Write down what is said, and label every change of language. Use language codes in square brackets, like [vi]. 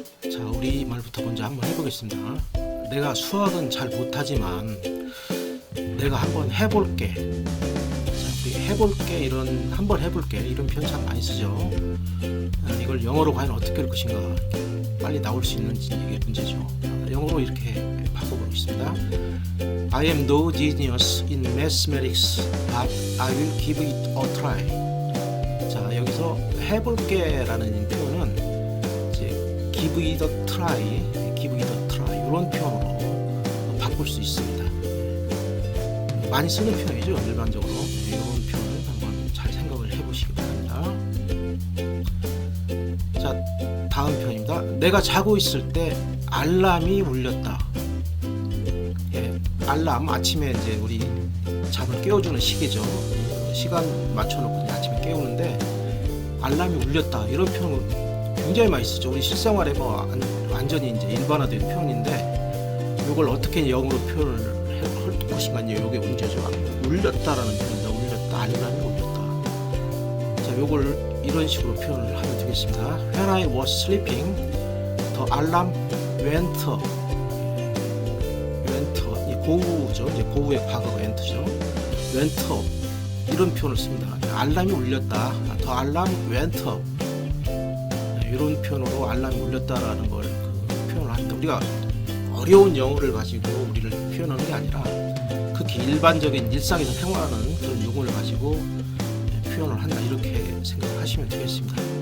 [ko] 자, 우리말부터 먼저 한번 해보겠습니다. 내가 수학은 잘 못하지만 내가 한번 해볼게. 자, 우리 해볼게, 한번 해볼게 이런 표현 참 많이 쓰죠. 이걸 영어로 과연 어떻게 할 것인가, 빨리 나올 수 있는지 이게 문제죠. 영어로 이렇게 바꿔보겠습니다. [en] I am no genius in mathematics, but I will give it a try. [ko] 자, 여기서 해볼게 라는 표현은 이제 give it a try 이런 표현으로 바꿀 수 있습니다. 많이 쓰는 표현이죠, 일반적으로. 이런 표현을 한번 잘 생각을 해보시기 바랍니다. 자, 다음 표현입니다. 내가 자고 있을 때 알람이 울렸다. 알람, 아침에 이제 우리 잠을 깨워주는 시계죠. 시간 맞춰놓고 아침에 깨우는데 알람이 울렸다, 이런 표현을 굉장히 많이 쓰죠. 우리 실생활에 뭐 완전히 이제 일반화된 표현인데 이걸 어떻게 영어로 표현을 할 것인가, 이제 이게 문제죠. 울렸다라는 표현입니다. 울렸다, 알람이 울렸다. 자, 요걸 이런 식으로 표현을 하면 되겠습니다. [en] When I was sleeping, the alarm went up. [ko] 고우죠. 이제 고우의 과거가 went죠. went up 이런 표현을 씁니다. 알람이 울렸다. [en] The alarm went up. [ko] 이런 표현으로 알람이 울렸다라는 걸 표현을 합니다. 우리가 어려운 영어를 가지고 우리를 표현하는 게 아니라 극히 일반적인 일상에서 생활하는 그런 용어를 가지고 표현을 한다, 이렇게 생각하시면 되겠습니다.